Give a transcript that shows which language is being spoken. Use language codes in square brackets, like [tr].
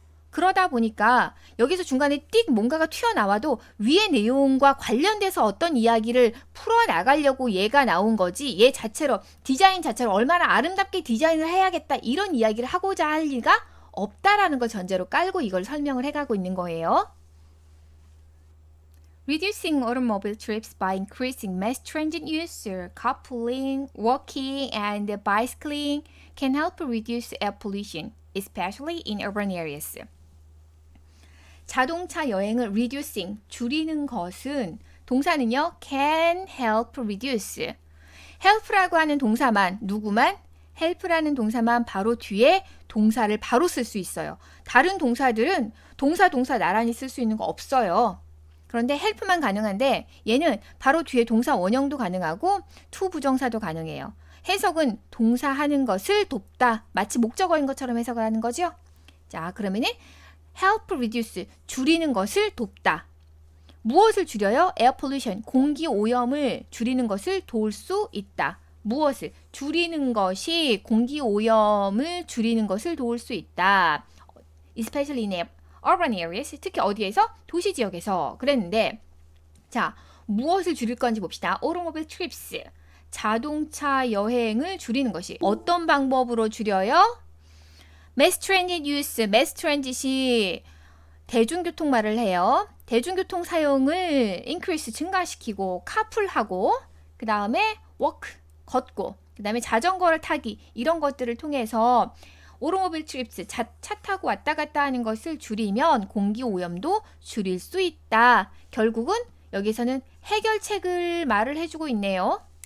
[ko] 그러다 보니까 여기서 중간에 띡 뭔가가 튀어나와도 위의 내용과 관련돼서 어떤 이야기를 풀어나가려고 얘가 나온 거지 얘 자체로 디자인 자체로 얼마나 아름답게 디자인을 해야겠다 이런 이야기를 하고자 할 리가 없다라는 걸 전제로 깔고 이걸 설명을 해가고 있는 거예요. [en] Reducing automobile trips by increasing mass transit use, carpooling, walking, and bicycling can help reduce air pollution, especially in urban areas. [ko] 자동차 여행을 reducing, 줄이는 것은 동사는요, [en] can help reduce. [ko] help라고 하는 동사만, 누구만? help라는 동사만 바로 뒤에 동사를 바로 쓸 수 있어요. 다른 동사들은 동사 나란히 쓸 수 있는 거 없어요. 그런데 help만 가능한데 얘는 바로 뒤에 동사 원형도 가능하고 to 부정사도 가능해요. 해석은 동사 하는 것을 돕다. 마치 목적어인 것처럼 해석을 하는 거죠. 자, 그러면은 [en] help reduce, [ko] 줄이는 것을 돕다. 무엇을 줄여요? air pollution, 공기 오염을 줄이는 것을 도울 수 있다. 무엇을? 줄이는 것이 공기 오염을 줄이는 것을 도울 수 있다. [en] especially in urban areas, [ko] 특히 어디에서? 도시 지역에서 그랬는데, 자, 무엇을 줄일 건지 봅시다. [en] automobile trips, [ko] 자동차 여행을 줄이는 것이 어떤 방법으로 줄여요? [en] mass transit use, [ko] mass transit이 대중교통말을 해요. 대중교통 사용을 increase, 증가시키고 carpool하고 그 다음에 walk, 걷고 그 다음에 자전거를 타기 이런 것들을 통해서 오토모빌 트립스, 차 타고 왔다 갔다 하는 것을 줄이면 공기 오염도 줄일 수 있다. 결국은 여기서는 해결책을 말을 해주고 있네요.